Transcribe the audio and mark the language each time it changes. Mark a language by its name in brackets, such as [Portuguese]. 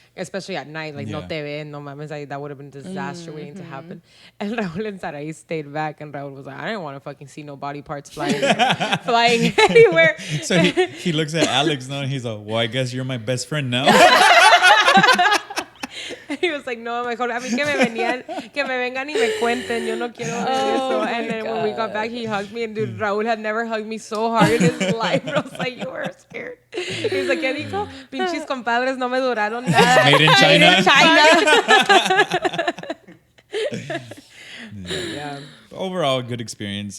[English] Especially at night, like no Yeah. [Spanish] te ven, no mames, [English] like, that would have been a disaster waiting to happen. And Raul and Saraí stayed back, and Raul was like, I didn't want to fucking see no body parts flying anywhere. So he looks at Alex now and he's like, well, I guess you're my best friend now. He was like, [Spanish] no, mejor a mí que me vengan y me cuenten, yo no quiero ver eso. [English] And then when we got back, he hugged me, and dude, Raúl had never hugged me so hard in his life. I was like, you were scared. He was like, [Spanish] ¿qué dijo? Pinches compadres no me duraron nada. [English] Made in China. Yeah. Overall, good experience.